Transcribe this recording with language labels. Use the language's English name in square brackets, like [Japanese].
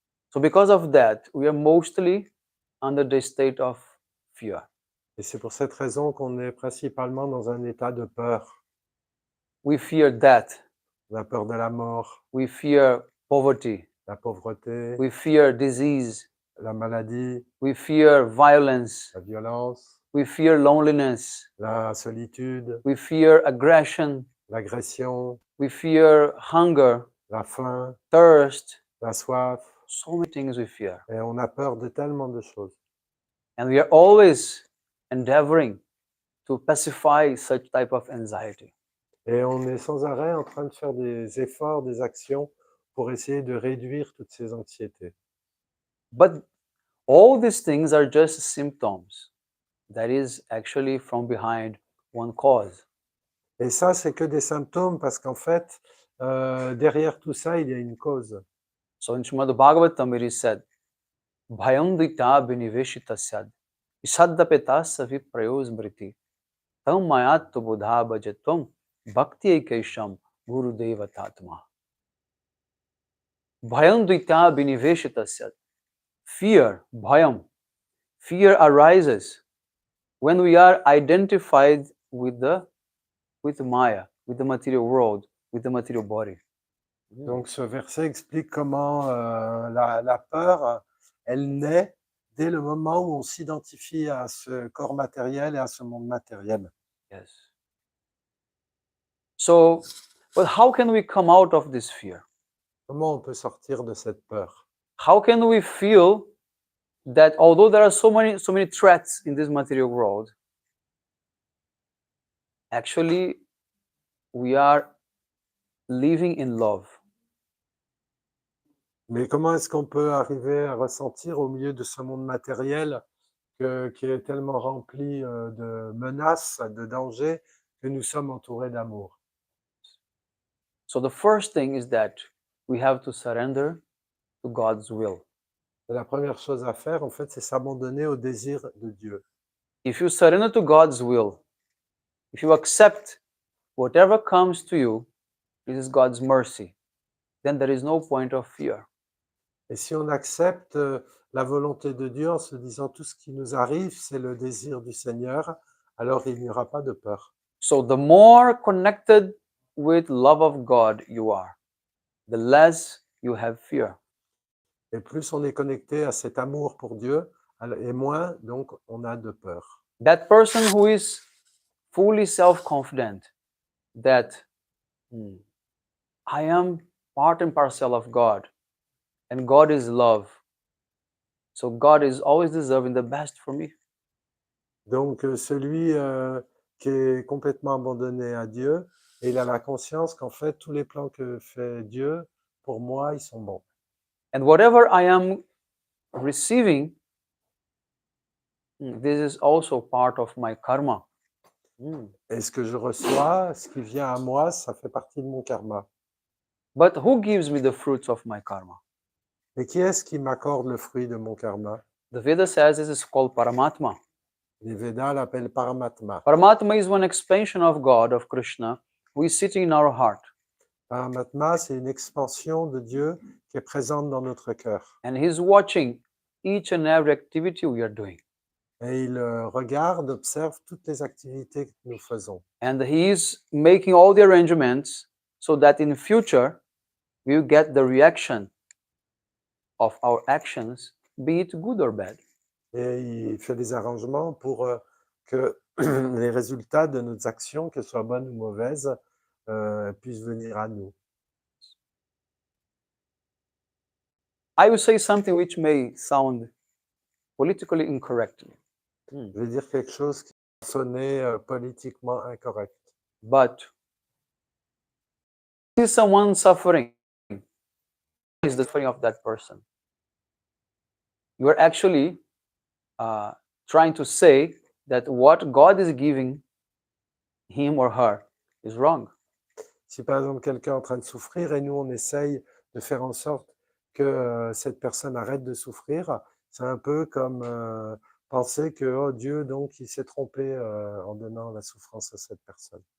[English] So because of that, we are mostly under the state of fear. [French] Et c'est pour cette raison qu'on est principalement dans un état de peur. [English] We fear death. [French] La peur de la mort, [English] We fear poverty. [French] la pauvreté, [English] We fear disease. [French] la maladie, [English] We fear violence. [French] la violence, [English] We fear loneliness. [French] la solitude, [English] We fear aggression. [French] l'agression, [English] We fear hunger, [French] la faim, [English] thirst. [French] la soif. [English] So many things we fear. [French] Et on a peur de tellement de choses. [English] And we are always endeavoring to pacify such type of anxiety. [French] Et on est sans arrêt en train de faire des efforts, des actions pour essayer de réduire toutes ces anxiétés. [English] But all these things are just symptoms. That is actually from behind one cause. [French] Et ça, c'est que des symptômes parce qu'en fait, derrière tout ça, il y a une cause. [English] So in Srimad Bhagavatam it is said, [Sanskrit] Bhayandita biniveshitasyad, Isadapeta viprayo smriti, tam mayattu buddha bhajatam, bhakti ekesham guru devatatma. Bhayandita biniveshitasyad. [English] Fear, bhayam, fear arises when we are identified with Maya, with the material world, with the material body. [French] Donc ce verset explique comment la peur, elle naît dès le moment où on s'identifie à ce corps matériel et à ce monde matériel. [English] Yes. So, but how can we come out of this fear? [French] Comment on peut sortir de cette peur? [English] How can we feel that although there are so many threats in this material world, actually we are living in love? [French] Mais comment est-ce qu'on peut arriver à ressentir au milieu de ce monde matériel qui est tellement rempli de menaces, de dangers, que nous sommes entourés d'amour? [English] So the first thing is that we have to surrender to God's will. [French] Et la première chose à faire, en fait, c'est s'abandonner au désir de Dieu. [English] If you surrender to God's will, if you accept whatever comes to you, it is God's mercy, then there is no point of fear. [French] Et si on accepte la volonté de Dieu en se disant tout ce qui nous arrive, c'est le désir du Seigneur, alors il n'y aura pas de peur. [English] So the more connected with love of God you are, the less you have fear. [French] Et plus on est connecté à cet amour pour Dieu, et moins donc on a de peur. [English] That person who is fully self-confident that I am part and parcel of God, and God is love. So God is always deserving the best for me. [French] Donc celui qui est complètement abandonné à Dieu, et il a la conscience qu'en fait tous les plans que fait Dieu, pour moi, ils sont bons. [English] And whatever I am receiving, this is also part of my karma. [French] Et ce que je reçois, ce qui vient à moi, ça fait partie de mon karma. [English] But who gives me the fruits of my karma? [French] Mais qui est-ce qui m'accorde le fruit de mon karma? [English] The Veda says this is called Paramatma. [French] Les Védas l'appellent Paramatma. [English] Paramatma is one expansion of God, of Krishna, who is sitting in our heart. [French] Paramatma, c'est une expansion de Dieu qui est présente dans notre cœur. [English] And he's watching each and every activity we are doing. [French] Et il regarde, observe toutes les activités que nous faisons. [English] And he is making all the arrangements so that in future we will get the reaction of our actions, be it good or bad. [French] Et il fait des arrangements pour que les résultats de nos actions, qu'elles soient bonnes ou mauvaises, puissent venir à nous. [English] I will say something which may sound politically incorrect, [French] Je vais dire quelque chose qui va sonner politiquement incorrect. [English] but see someone suffering, is the suffering of that person. You are actually trying to say that what God is giving him or her is wrong. [French] Si par exemple quelqu'un est en train de souffrir et nous on essaye de faire en sorte que cette personne arrête de souffrir, c'est un peu comme penser que oh, Dieu donc il s'est trompé en donnant la souffrance à cette personne.